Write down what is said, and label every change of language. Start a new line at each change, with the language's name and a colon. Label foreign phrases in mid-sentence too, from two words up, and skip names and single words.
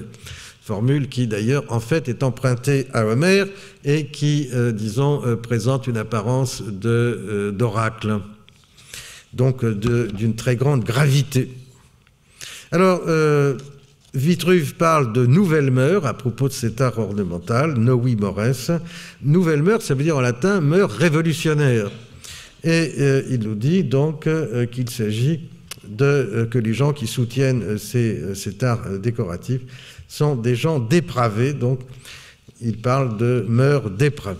French: Formule qui d'ailleurs en fait est empruntée à Homère et qui, disons, présente une apparence d'oracle, donc d'une très grande gravité. Alors, Vitruve parle de nouvelles mœurs à propos de cet art ornemental,
Latin: novi mores.
French: Nouvelles mœurs, ça veut dire en latin mœurs révolutionnaires. Et il nous dit donc qu'il s'agit que les gens qui soutiennent cet art décoratif sont des gens dépravés, donc il parle de mœurs dépravées.